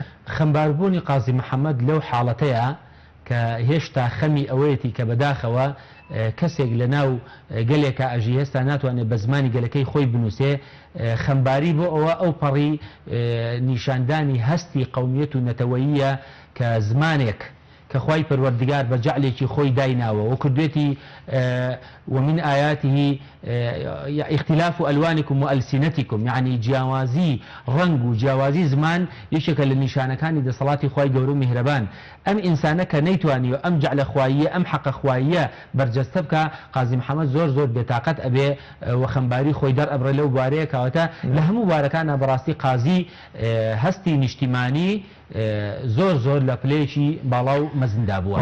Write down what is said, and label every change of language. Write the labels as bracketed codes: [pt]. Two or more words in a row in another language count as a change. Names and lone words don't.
[ckb] خەمباربوونی قازی محەممەد لەو حاڵەتەیە کە هێشتا خەمی ئەوەیەتی کە بەداخەوە کەسێک لە ناو گەلێکە ئەژی هێستا ناتوانێت بە زمانی گەلەکەی خۆی بنووسێ. خەمباری بۆ ئەوە ئەو پەڕی نیشاندانی هەستی قەومیەت و نەتەوەییە کە زمانێک کە خوای پەروەردگار بە جەعلێکی خۆی دایناوە و کردوێتی [ar] ومن آياته اختلاف ألوانكم وألسنتكم، [ckb] يعني جیاوازی ڕەنگ و جیاوازی زمان یەکێکە لە نیشانەکانی دەسەڵاتی خوای گەورە و میهرەبان. ئەم ئینسانە کە نەیتوانی و ئەم جەعلە خواییە ئەم حەقە خواییە بەرجەستە بکە، قازی محەممەد زۆر بێتاقەت ئەبێ و خەمباری خۆی دەرئەبڕێ لەو بارەیە کەواتە لە هەموو بارەکانە بەڕاستی قازی هەستی نیشتیمانی زۆر لە پلەیەکی باڵا و مەزندا بووە.